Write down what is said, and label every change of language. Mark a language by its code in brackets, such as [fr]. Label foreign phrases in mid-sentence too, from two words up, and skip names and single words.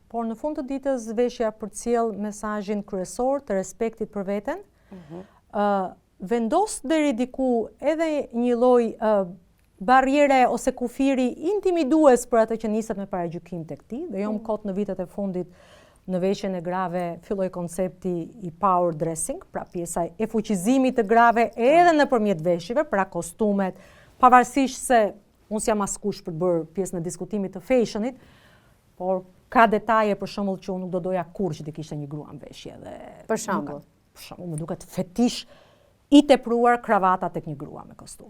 [sq] Por në fund të ditës veshja përcjell mesazhin kryesor të respektit për veten. Vendos deri diku edhe një lloj barriere ose kufiri intimidues për atë që niset me paragjykim tek ti, dhe jo më kot në vitet e fundit në veshjen e grave filloi koncepti i [en] power dressing, [sq] pra pjesa e fuqizimit të grave edhe nëpërmjet veshjeve, pra kostumet, pavarësisht se unë s'jam askush për të bërë pjesë në diskutimit të fashionit, por ka detaje për shembull që unë nuk do doja kurrë që të kishte një grua në veshje dhe për shembull, më duket fetish i tepruar kravata tek një grua me kostum.